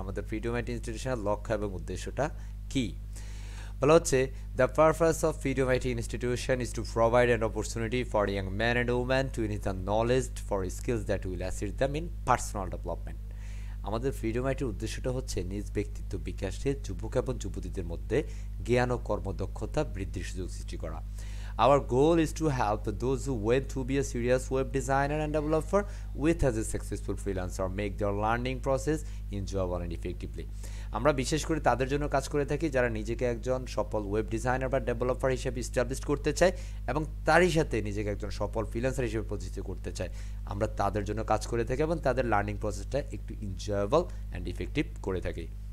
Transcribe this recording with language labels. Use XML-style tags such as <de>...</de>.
<bn>আমাদের freedom IT ইনস্টিটিউশনের লক্ষ্য এবং উদ্দেশ্যটা কি বলা হচ্ছে,</bn> <en>The purpose of Freedom IT institution is to provide an opportunity for young man and women to enhance the knowledge for skills that will assist them in personal development.</en> <bn>আমাদের freedom আইটির উদ্দেশ্যটা হচ্ছে নিজ ব্যক্তিত্ব বিকাশে যুবক এবং যুবতীদের মধ্যে জ্ঞান ও কর্মদক্ষতা বৃদ্ধির সুযোগ সৃষ্টি করা।</bn> <en>Our goal is to help those who want to be a serious web designer and developer with as a successful freelancer make their learning process enjoyable and effectively.</en> <bn>আমরা বিশেষ করে তাদের জন্য কাজ করে থাকি যারা নিজেকে একজন সফল ওয়েব ডিজাইনার বা ডেভেলপার হিসেবে এস্টাবলিশ করতে চায় এবং তারই সাথে নিজেকে একজন সফল ফ্রিল্যান্সার হিসেবে প্রতিষ্ঠিত করতে চায়। আমরা তাদের জন্য কাজ করে থাকি এবং তাদের লার্নিং প্রসেসটা একটু এনজয়েবল অ্যান্ড ইফেক্টিভ করে থাকি।</bn>